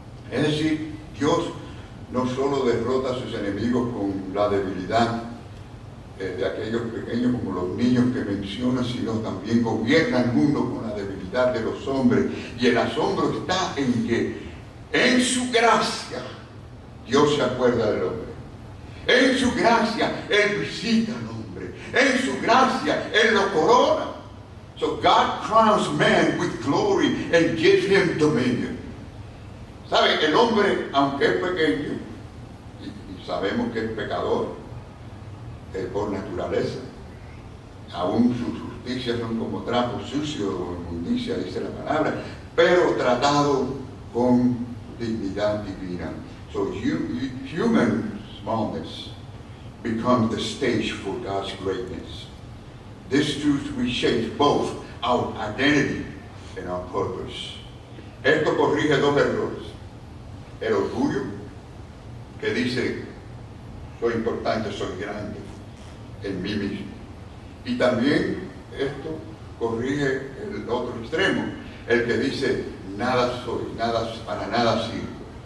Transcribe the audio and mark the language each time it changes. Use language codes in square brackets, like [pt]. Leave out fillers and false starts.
[es] Es decir, Dios no solo derrota a sus enemigos con la debilidad de aquellos pequeños como los niños que menciona, sino también gobierna el mundo con la debilidad de los hombres. Y el asombro está en que en su gracia Dios se acuerda del hombre. En su gracia Él visita al hombre. En su gracia Él lo corona. [en] So God crowns man with glory and gives him dominion. [es] ¿Sabe? El hombre, aunque es pequeño, y sabemos que es pecador por naturaleza, aún sus justicias son como trapos sucios o inmundicia, dice la palabra, pero tratado con dignidad divina. [en] So human smallness becomes the stage for God's greatness. This truth reshapes both our identity and our purpose. [es] Esto corrige dos errores. El orgullo, que dice, soy importante, soy grande en mí mismo. Y también esto corrige el otro extremo, el que dice, nada soy, para nada sirvo.